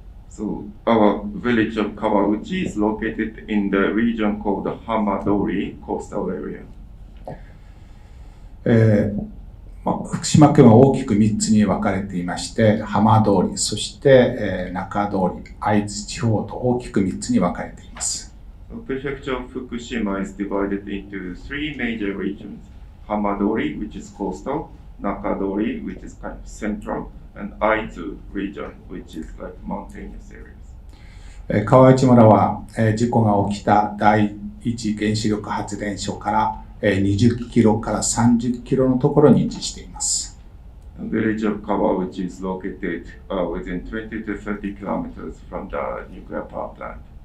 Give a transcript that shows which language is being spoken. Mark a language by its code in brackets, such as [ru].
[en] So our village of Kawauchi is located in the region called the Hamadori coastal area. [ja] 福島県は大きく3つに分かれていまして、浜通り、そして、中通り、会津地方と大きく3つに分かれています。 [en] Prefecture of Fukushima is divided into three major regions: Hamadori, which is coastal, Nakadori, which is kind of central, and Aizu region, which is like mountainous areas. [ja] 川内村は事故が起きた第一原子力発電所から20キロから30キロのところに位置しています。 [en] The village of Kawauchi is located within 20 to 30 kilometers from the nuclear power plant.